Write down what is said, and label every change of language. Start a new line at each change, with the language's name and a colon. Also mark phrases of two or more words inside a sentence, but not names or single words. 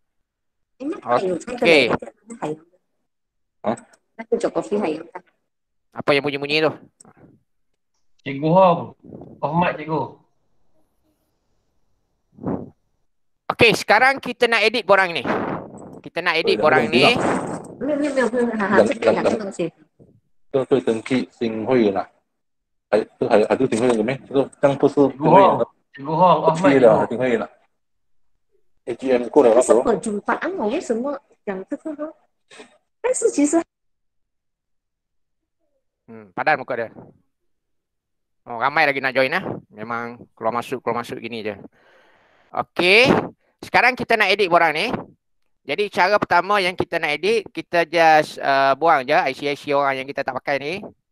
Malay: Okey. Apa yang bunyi-bunyi tu? Cikgu Hong. Hormat cikgu. Okey, sekarang kita nak edit borang ni. Kita nak edit borang ni.
Chinese: 这对登记新会员啦，还是新会员没？这个这样不是新会员的，
Malay: Cikgu Hong. Hormat
Chinese: 毕业了还
Malay: cikgu.
Chinese: 新会员了。 AGM 过了那时候，为什么perjumpaan我为什么讲这个呢？但是其实
Malay: Padan muka dia. Oh, ramai lagi nak join lah. Memang keluar masuk gini je. Okey. Sekarang kita nak edit borang ni. Jadi cara pertama yang kita nak edit, kita just buang je IC orang yang kita tak pakai ni.